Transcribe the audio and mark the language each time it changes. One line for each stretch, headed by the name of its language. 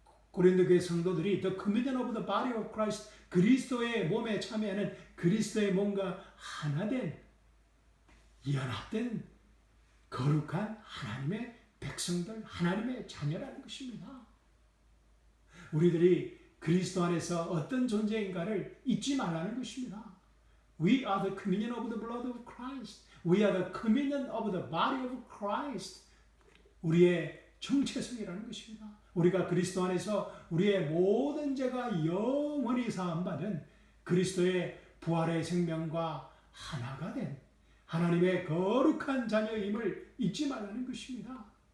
Korean: 고린도 교회 성도들이
English: the communion of the body of Christ,
Korean: 그리스도의 몸에 참여하는 그리스도의 몸과 하나된 연합된 거룩한 하나님의 백성들, 하나님의 자녀라는 것입니다. 우리들이 그리스도 안에서 어떤 존재인가를 잊지 말라는 것입니다.
English: We are the communion of the blood of Christ. We are the communion of the body of Christ.
Korean: 우리의 정체성이라는 것입니다. 우리가 그리스도 안에서 우리의 모든 죄가 영원히 사함받은 그리스도의 부활의 생명과 하나가 된 하나님의 거룩한 자녀임을 잊지 말라는 것입니다.